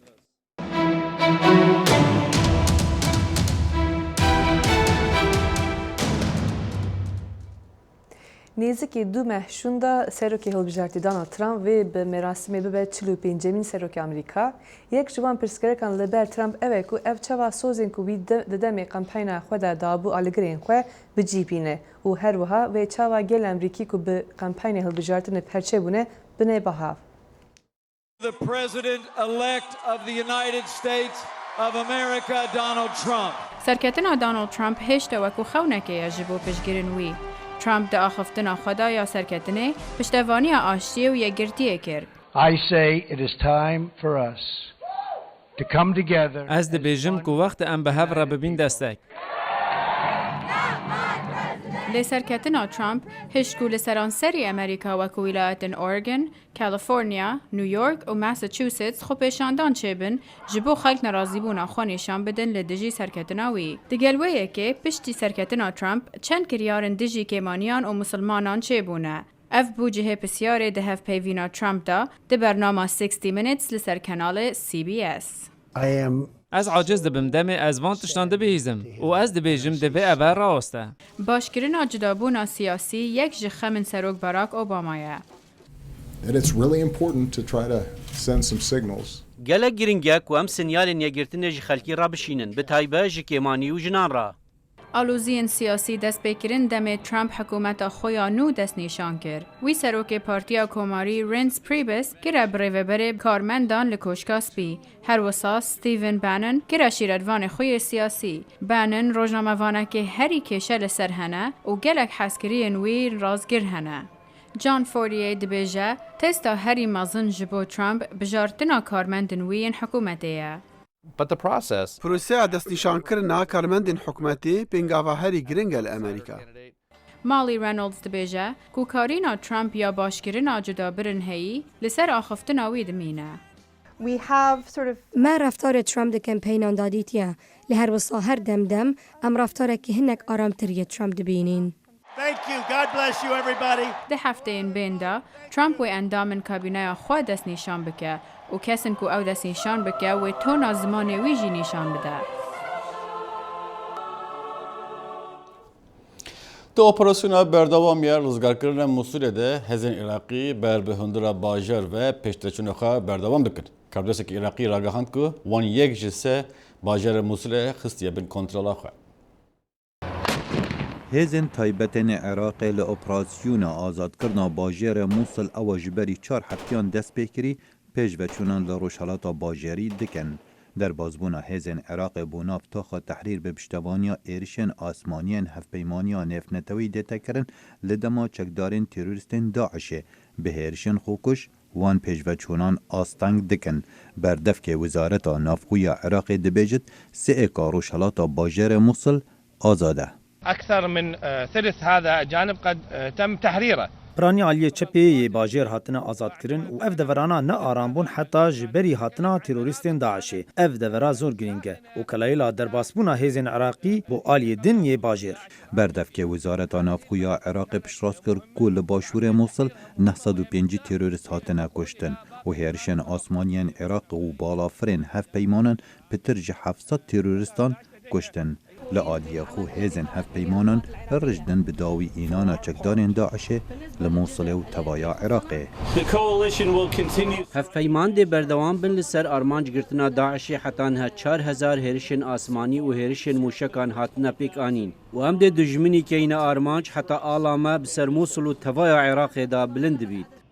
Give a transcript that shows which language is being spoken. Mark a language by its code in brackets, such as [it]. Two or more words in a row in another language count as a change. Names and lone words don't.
[ku] Nêzîkî du mehşûn da serokê hilbijartî Donald Trump vê bi merasimê bibe 45-mîn serokê Amerîka. Yek ji wan pirsgirêkan li ber Trump ev e ku ev çawa sozên ku wî di demê kampanyna xwe de dabû alîgirên xwe bicîbîne û her wiha vê çawa gel Amerîkî ku bi kampanyê hilbijartinê perçebûne bine bahav. [en] The President-elect of the United States of America, Donald Trump. [ku] Serketina Donald Trump heşte wekû xewnekê ye ji bo piştgirên wî. Trump di axiftina xwe da ya serketinê piştevaniya aştiyê û yekgirtiyê kir. [en] I say it is time for us to come together. [ku] Ez dibêjim ku wext em bi hev re bibîn destek. Lê serketina Trump hişt ku li seranserî Amerîka wekû wilayetên Oregon, California, New York û Massachusetts xwe pêşandan çêbin ji bo xelk nerazîbûna xwe nîşan bidin li dijî serketina wî. Di gel wê yekê piştî serketina Trump çend kiryarên dijî kêmaniyan û musilmanan çêbûne. Ev bû cihê pisyarê di hevpeyvîna Trump da di bernama 60 Minutes li ser kanalê CBS. Ez aciz dibim demê ez van tiştan dibihîzim û ez dibêjim divê ev rast e. Başkirina cudabûna siyasî yek ji xemên Serok Barack Obama ye. [en] And it's really important to try to send some signals. [ku] Gelek giring e ku em sinyalên yekgirtinê ji xelkî ra bişînin, bi taybet ji kêmanî û jinan ra. Alûziyên siyasî destpêkirin demê Trump hikûmeta xwe ya nû destnîşan kir. Wî serokê Partiya Komarî Reince Priebus kire bi rêveberê karmendan li Koşka Spî. Her wisa Stephen Bannon kire şîretvanê xwe yê siyasî. Bannon rojnamevanekê herî kêşe li ser hene û gelek hezkiriyên wî razgir hene. John Fortier dibêje testa herî mezin ji bo Trump bijartina karmendên wî yên hikûmetê ye. [en] But the process. [ku] Proseya destnîşankirina karmendên hikûmetê pêngava herî giring e li Amerîka. Molly Reynolds dibêje ku karîna Trump ya başkirina cudabirin heyî li ser axiftina wî dimîne. Me reftarê Trump di kampeynan da dîtiye. Li her wisa her demdem em reftarekî hinek aramtiriye Trump dibînin. [en] Thank you. God bless you everybody. [ku] Di hefteyên bên de Trump wê endamên kabîneya xwe destnîşan bike û kesin ku ew destnîşan bike wê tona zimanê wî jî nîşan bide. Di operasyona berdewamiya rizgarkirina Mosulê de hezên Iraqî ber bi hundira bajar ve pêşteçûna xwe berdewam dikin. Kardesekî Iraqî ragihand ku wan yek ji se bajarê Mosulê xistiye bin kontrola xwe. Hêzên taybetên Iraqê li operasyona azadkirina bajarê Mosul ew ji berî 4 heftiyan dest pê kirî pêşveçûnan li rojhilata bajarî dikin. در بازبونا هیزن عراق بوناف تاخا تحریر به پشتوانیا ایرشن آسمانیان هفپیمانیا نفنتوی دیتا کرن لدما چکدارین تروریستین داعشه به هیرشن خوکش وان پیش و چونان آستنگ دکن بردف که وزارت نافخوی عراق دبیجت سه کاروش حالات باجر موصل آزاده. [ar] أكثر من ثلث هذا الجانب قد تم تحريره. [ku] برانی عالیه چپی باجر هاتنا آزاد کرن و اف دورانا نه آرام بون حتی جبری هاتنا تروریستین داعشی اف دورا زور گرینگه و کلایلا در باسبونا هیزن عراقی بو عالیه دن یه باجر بردف که وزارت نافخوی عراق پشراس کرد کل باشور موصل 905 تروریست هاتنا کشتن و هیرشن آسمانیان عراق و بالافرین هف پیمانن پترج 700 تروریستان کشتن لعالیه خو هیزن هف پیمانن رجدن بداوی اینانا چکدارین داعشه لموصل و توایا عراقه. هف پیمان دی بردوام بن لسر آرمانج گرتنا داعشی حتی نه 4000 هرشن آسمانی و هرشن موشکان هاتنا پیک آنین و هم دی دجمنی که این آرمانج حتی آلامه بسر موصل و توایا عراقه دا بلند بید.